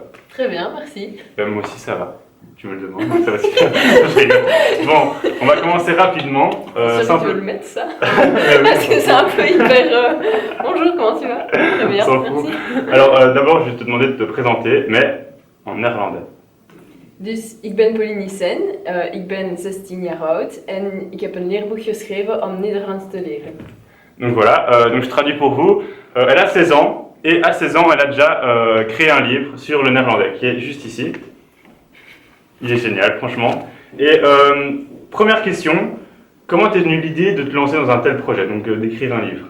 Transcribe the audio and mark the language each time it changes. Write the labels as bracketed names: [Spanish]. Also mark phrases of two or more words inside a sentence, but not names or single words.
[French] Très bien, merci. Moi aussi ça va. Tu me le demandes, ça va super. Je rigole. Bon, on va commencer rapidement. Tu veux le mettre ça? Parce que c'est un peu hyper. Bonjour, comment tu vas? Très bien, S'en fout. merci. Alors d'abord, je vais te demander de te présenter, mais en néerlandais. [Dutch] Dus ik ben Pauline Nissen, ik ben 16 jaar oud en ik heb een leerboek geschreven om Nederlands te leren. [French] Donc voilà, donc je traduis pour vous. Elle a 16 ans, et à 16 ans, elle a déjà créé un livre sur le néerlandais, qui est juste ici. Il est génial, franchement. Et première question, comment t'es venue l'idée de te lancer dans un tel projet, donc d'écrire un livre?